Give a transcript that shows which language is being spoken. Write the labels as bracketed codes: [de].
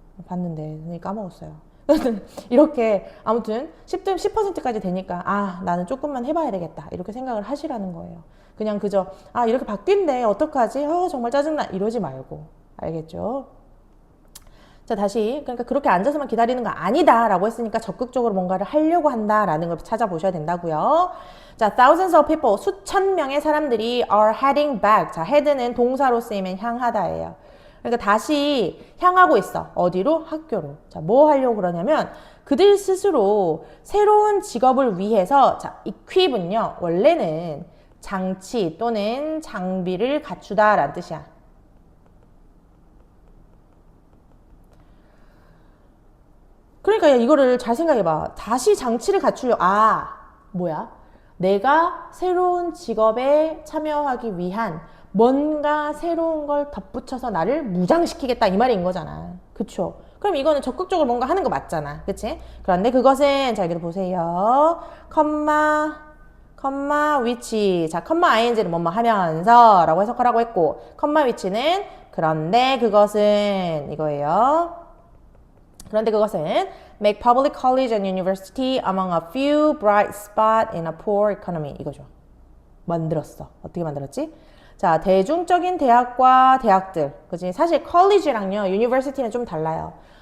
[ko] 봤는데 까먹었어요. 이렇게 아무튼 10%까지 되니까 아 나는 조금만 해봐야 되겠다 이렇게 생각을 하시라는 거예요. 그냥 그저 아 이렇게 바뀐대 어떡하지? 정말 짜증나 이러지 말고. 알겠죠? 자 다시 그러니까 그렇게 앉아서만 기다리는 거 아니다 라고 했으니까 적극적으로 뭔가를 하려고 한다 라는 걸 찾아보셔야 된다고요. 자 [en] thousands of people [ko] 수천 명의 사람들이 [en] are heading back. [ko] 자 head는 동사로 쓰이면 향하다예요. 그러니까 다시 향하고 있어. 어디로? 학교로. 자 뭐 하려고 그러냐면 그들 스스로 새로운 직업을 위해서 자 equip은요 원래는 장치 또는 장비를 갖추다 라는 뜻이야. 그러니까 이거를 잘 생각해봐. 다시 장치를 갖추려 뭐야? 내가 새로운 직업에 참여하기 위한 뭔가 새로운 걸 덧붙여서 나를 무장시키겠다 이 말인 거잖아. 그쵸? 그럼 이거는 적극적으로 뭔가 하는 거 맞잖아. 그치? 그런데 그것은 자 여기도 보세요. 컴마 위치. 자 컴마 ing를 뭐뭐 하면서 라고 해석하라고 했고 컴마 위치는 그런데 그것은 이거예요. 그런데 그것은 [en] make public college and university among a few bright spots in a poor economy [ko] 이거죠. 만들었어. 어떻게 만들었지? 자, 대중적인 대학과 대학들. 그지? 사실 컬리지랑요, 유니버시티는 좀 달라요.